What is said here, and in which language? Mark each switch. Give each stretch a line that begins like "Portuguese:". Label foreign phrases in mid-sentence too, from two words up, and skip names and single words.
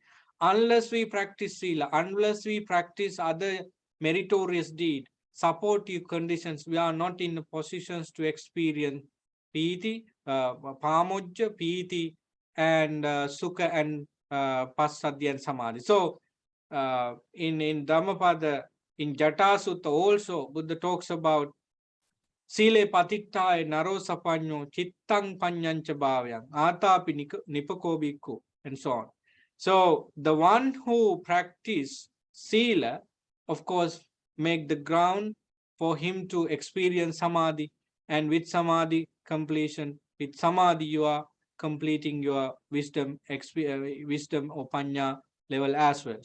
English: Unless we practice Sila, unless we practice other meritorious deed, supportive conditions, we are not in positions to experience Piti, Pamojja, Piti, and Sukha and Passaddhi and Samadhi. So in Dhammapada, in Jata Sutta also, Buddha talks about
Pali: Sile patittaya naro sapanyo chittang panyancha bhavyang atapi nipako bhikkhu,
English: and so on. So the one who practice Sila, of course, make the ground for him to experience Samadhi, and with Samadhi completion, with Samadhi you are completing your wisdom or Panya level as well.